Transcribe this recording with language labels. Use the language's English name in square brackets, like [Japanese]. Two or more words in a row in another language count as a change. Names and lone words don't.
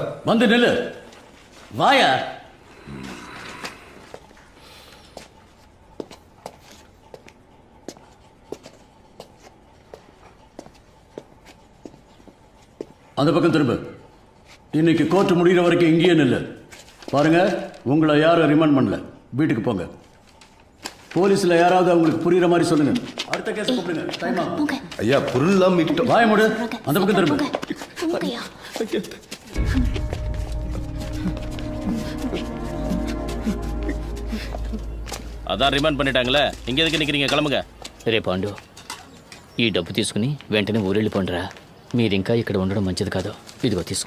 [Tamil] வந்து நில்லு. வாயா. அந்த பக்கம் திரும்ப. இன்னைக்கு கோர்ட் முடிகிற வரைக்கும் இங்கேயே நில்லு. பாருங்க, உங்களை யாரும் ரிமாண்ட் பண்ணல. வீட்டுக்கு போங்க. போலீஸில் யாராவது அவங்களுக்கு புரியுற மாதிரி சொல்லுங்க. அடுத்த ஐயா புல்லாம் மீட்டு வாய மூடு அந்த பக்கம் திரும்ப அதா ரிமாண்ட் பண்ணிட்டாங்களே இங்க எதுக்கு நிக்கறீங்க கிளம்புங்க. [Telugu] రే పాండు ఈ డబ్బు తీసుకుని వెంటనే ఊరెళ్ళిపోండిరా. మీరింకా ఇక్కడ ఉండడం మంచిది కాదు. ఇదిగో తీసుకో.